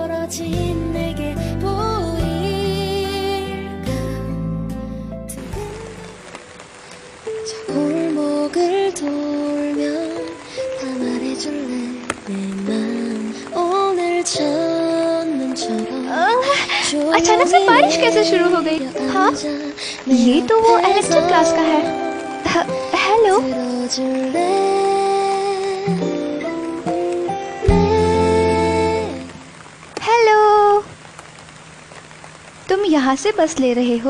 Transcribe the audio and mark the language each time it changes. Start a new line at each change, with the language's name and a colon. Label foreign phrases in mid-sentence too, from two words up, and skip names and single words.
Korean: 사라진 내게 보일까 저 골목을 돌면 다 말해줄래 내 맘 오늘 첫눈처럼
Hindi: अचानक से बारिश कैसे शुरू हो गई? हाँ, ये तो वो
English: electric class
Hindi: का है। हेलो, हेलो, तुम यहाँ से बस ले रहे हो?